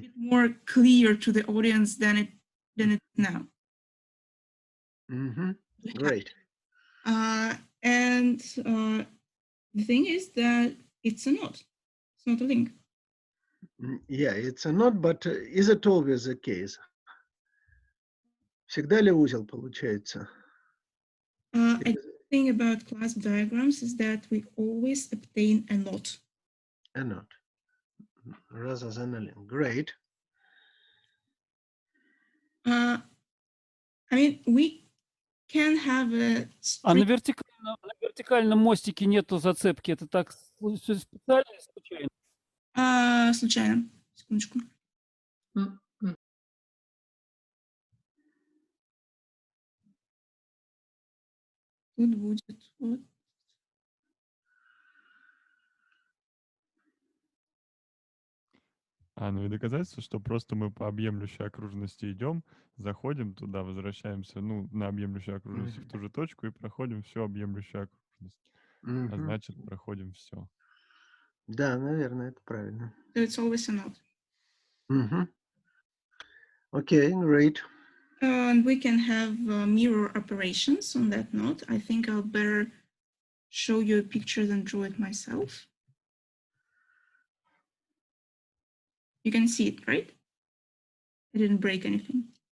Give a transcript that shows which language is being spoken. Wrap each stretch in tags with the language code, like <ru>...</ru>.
<en>bit more clear to the audience than it is now. Mhm. Great. And the thing is that it's a knot. It's not a link. Yeah, it's a knot, but is it always the case?</en> <ru>Всегда ли узел получается?</ru> <en>A good thing about clasp diagrams is that we always obtain a knot. A knot, rather than a link. Great. I mean, we can have a</en> <ru>А на</ru> <en>string.</en> <ru>вертикальном мостике нету зацепки. Это так специально или случайно? Случайно. Секундочку. Тут будет вот. Ну и доказательство, что просто мы по объемлющей окружности идем, заходим туда, возвращаемся, ну, на объемлющую окружность в ту же точку и проходим всю объемлющую окружность. А значит, проходим все. Да, наверное, это правильно.</ru> <en>So it's always a knot. Okay, great. And we can have mirror operations on that knot. I think I'll better show you a picture than draw it myself. You can see it, right? I didn't break anything.</en>